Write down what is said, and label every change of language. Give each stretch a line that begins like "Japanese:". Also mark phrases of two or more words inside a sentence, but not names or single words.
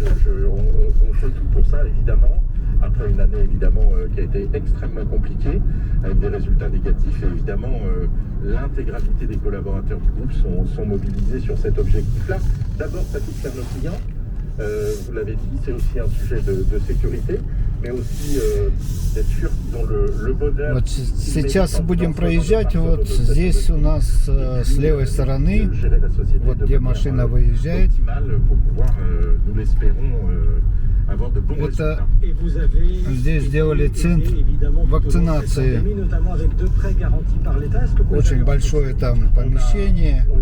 French: On fait tout pour ça, évidemment. Après une année, évidemment, qui a été extrêmement compliquée, avec des résultats négatifs, et évidemment, l'intégralité des collaborateurs du groupe sont mobilisés sur cet objectif-là. D'abord, ça touche à nos clients. Vous l'avez dit, c'est aussi un sujet de sécurité, mais aussi d'être sûr qu'ils ont le bonheur.
Russian: Вот сейчас будем проезжать, вот здесь у нас с левой стороны, вот где машина выезжает, это здесь сделали центр вакцинации, очень большое там помещение.